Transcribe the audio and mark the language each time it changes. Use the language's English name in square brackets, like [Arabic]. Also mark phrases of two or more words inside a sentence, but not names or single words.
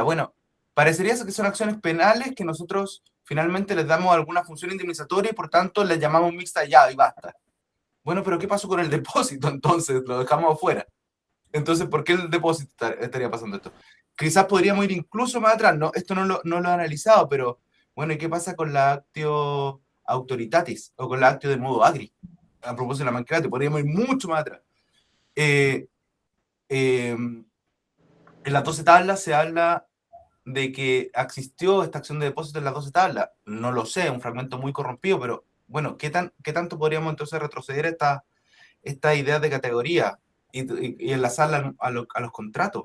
[Spanish] Bueno, parecería que son acciones penales que nosotros finalmente les damos alguna función indemnizatoria y por tanto les llamamos mixta ya y basta. Bueno, pero ¿qué pasó con el depósito entonces? Lo dejamos afuera. Entonces, ¿por qué el depósito estaría pasando esto? Quizás podríamos ir incluso más atrás, ¿no? Esto no lo he analizado, pero bueno, ¿y qué pasa con la [Latin] actio autoritatis [Spanish] o con la [Latin] actio de modo agri? [Spanish] A propósito de la Mancrate, podríamos ir mucho más atrás. En las 12 tablas se habla de que existió esta acción de depósito en las 12 tablas. No lo sé, un fragmento muy corrompido, pero bueno, ¿qué tanto podríamos entonces retroceder esta idea de categoría y enlazarla a los contratos?